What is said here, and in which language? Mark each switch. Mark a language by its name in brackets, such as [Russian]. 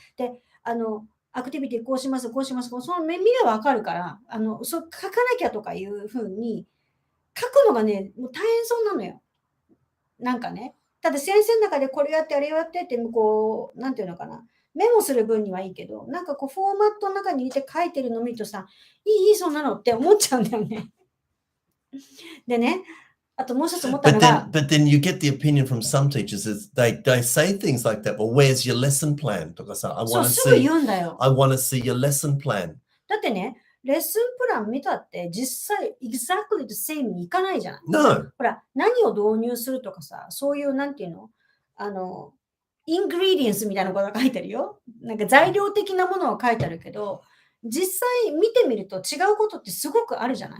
[Japanese] で、アクティビティこうします、その目がわかるから、書かなきゃとかいうふうに、書くのがね、もう大変そうなのよ。なんかね。ただ先生の中でこれやってあれやってって、こう、なんていうのかな。メモする分にはいいけど、なんかこうフォーマットの中に入れて書いてるの見るとさ、いい、そんなのって思っちゃうんだよね。でね、あともう一つ思ったのが。 [English] But then you get the opinion from some teachers is they say things like that. Well, where's your lesson plan? [Japanese] とかさ、 [English] I want to see your lesson plan. [Japanese] だってね、レッスンプラン見たって実際 [English] exactly the same [Japanese] にいかないじゃない。 [English] No. [Japanese] ほら、何を導入するとかさ、そういうなんていうのイングリディエンスみたいなことが書いてるよ。なんか材料的なものは書いてあるけど、実際見てみると違うことってすごくあるじゃない。